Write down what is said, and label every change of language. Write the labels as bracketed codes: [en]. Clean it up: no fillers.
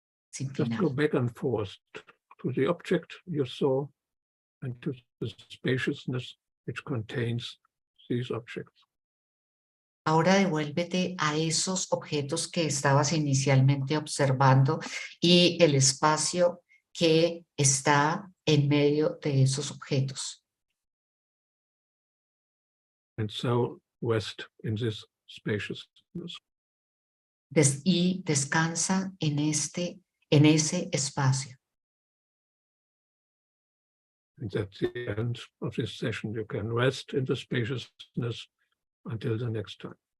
[es] Sin [en] Just [es] final. [en] go back and forth to the object you saw and to the spaciousness which contains these objects. [es] Ahora devuélvete a esos objetos que estabas inicialmente observando y el espacio que está en medio de esos objetos. [en] And so rest in this spaciousness. [es] Y descansa en ese espacio. [en] And at the end of this session, you can rest in the spaciousness until the next time.